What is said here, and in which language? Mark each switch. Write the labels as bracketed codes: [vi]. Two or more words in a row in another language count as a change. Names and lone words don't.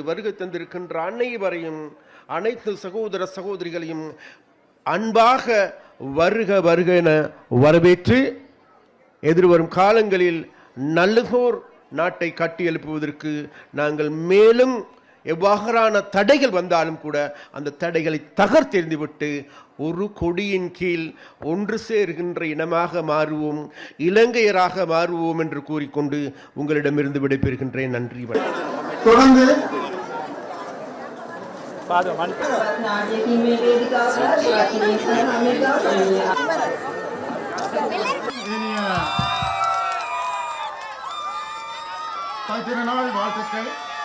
[ta] வருகை தந்திருக்கின்ற அனைவரையும், அனைத்து சகோதர சகோதரிகளையும் அன்பாக வருக வருக என வரவேற்று, எதிர்வரும் காலங்களில் நல்லதோர் நாட்டை கட்டி எழுப்புவதற்கு நாங்கள் மேலும் எவ்வாறான தடைகள் வந்தாலும் கூட அந்த தடைகளை தகர்த்தெறிந்துவிட்டு ஒரு கொடியின் கீழ் ஒன்று சேர்கின்ற இனமாக மாறுவோம், இலங்கையராக மாறுவோம் என்று கூறிக்கொண்டு உங்களிடமிருந்து விடைபெறுகின்றேன். நன்றி. தொடர்ந்து [si] නාට්‍යකින් මේ වේදිකාව ප්‍රාර්ථනා සඳහා මේ ගෞරවනීය [ta] தாய் திருநாள் வாழ்த்துக்கள்.